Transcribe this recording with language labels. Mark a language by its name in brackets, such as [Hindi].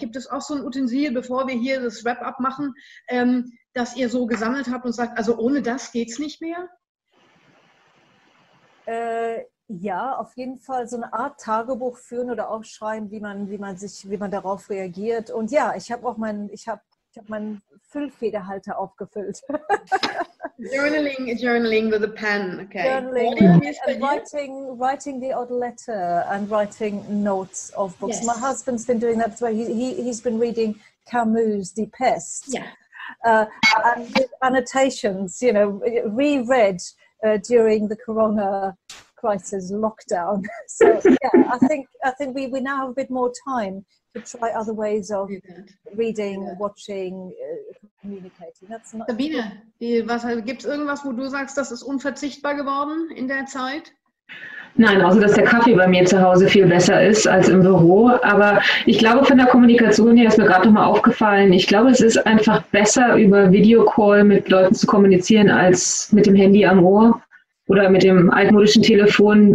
[German] Gibt es auch so ein Utensil, bevor wir hier das Wrap-up machen, das ihr so gesammelt habt und sagt, also ohne das geht es nicht mehr? Ja, auf jeden Fall so eine Art Tagebuch führen oder auch schreiben, wie man darauf reagiert. Und ja, ich habe auch meinen Füllfederhalter aufgefüllt. [English] Journaling with a pen. Okay. Journaling and writing the odd letter and writing notes of books. Yes. My husband's been doing that as well. He's been reading Camus' Die Pest. Yeah. And with annotations, reread during the Corona crisis lockdown. So yeah, I think we now have a bit more time to try other ways of reading, watching, communicating. [German] Sabine, gibt es irgendwas, wo du sagst, das ist unverzichtbar geworden in der Zeit? Nein, außer dass der Kaffee bei mir zu Hause viel besser ist als im Büro. Aber ich glaube, von der Kommunikation her ist mir gerade nochmal aufgefallen, ich glaube, es ist einfach besser, über Videocall mit Leuten zu kommunizieren, als mit dem Handy am Ohr oder mit dem altmodischen Telefon.